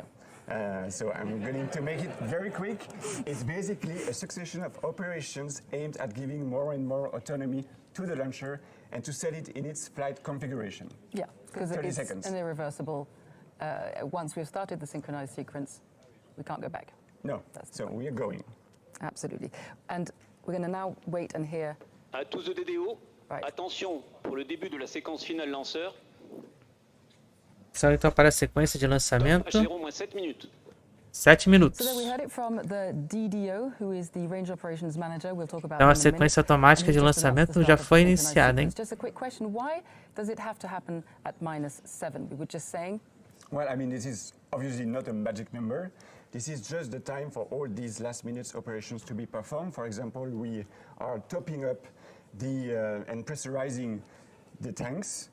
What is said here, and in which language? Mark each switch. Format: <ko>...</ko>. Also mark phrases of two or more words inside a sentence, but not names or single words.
<en>So I'm going to make it very quick. It's basically a succession of operations aimed at giving more and more autonomy to the launcher and to set it in its flight configuration. Yeah, because it's an irreversible. Once we've started the synchronized sequence, we can't go back. No, so we are going. Absolutely. And we're going to now wait and hear.</en> <fr>À tous de DDO, attention pour le début de la séquence finale lanceur.</fr> <pt>Então para a sequência de lançamento. 7 minutos. Então a sequência automática de lançamento já foi iniciada, hein?</pt> <en>Well, I mean, this is obviously not a magic number. This is just the time for all these last-minute operations to be performed. For example, we are topping up and pressurizing the tanks.</en>